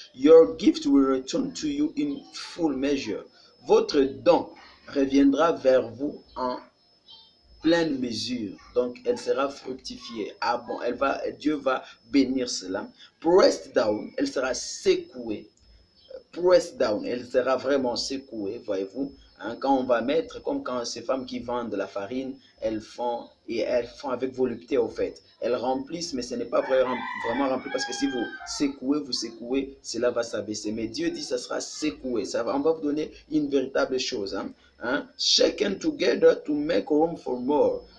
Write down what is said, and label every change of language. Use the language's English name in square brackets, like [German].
[English] Your gift will return to you in full measure. [French] Votre don reviendra vers vous en pleine mesure. Donc, elle sera fructifiée. Ah bon, Dieu va bénir cela. [English] Pressed down, [French] elle sera secouée. Pressed down, elle sera vraiment secouée, voyez-vous. Hein, quand on va mettre, comme quand ces femmes qui vendent de la farine, elles font avec volupté au fait. Elles remplissent, mais ce n'est pas vraiment rempli parce que si vous secouez, cela va s'abaisser. Mais Dieu dit ça sera secoué. On va vous donner une véritable chose. [English] Shaken together to make room for more.